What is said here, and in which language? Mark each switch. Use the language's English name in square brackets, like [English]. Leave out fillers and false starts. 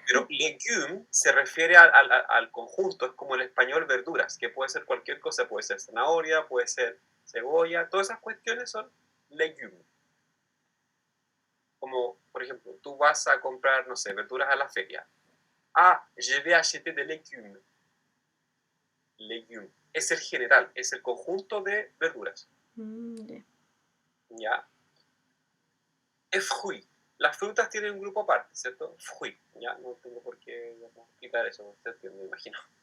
[Spanish] Pero légume se refiere al conjunto, es como el español verduras, que puede ser cualquier cosa, puede ser zanahoria, puede ser cebolla, todas esas cuestiones son légumes. Como, por ejemplo, tú vas a comprar, no sé, verduras a la feria. [French] Ah, je vais acheter des légumes. Légumes. [Spanish] Es el general, es el conjunto de verduras. Yeah. ¿Ya? Es fruit. Las frutas tienen un grupo aparte, ¿cierto? Fruit. Ya, no tengo por qué explicar eso, ustedes me imagino.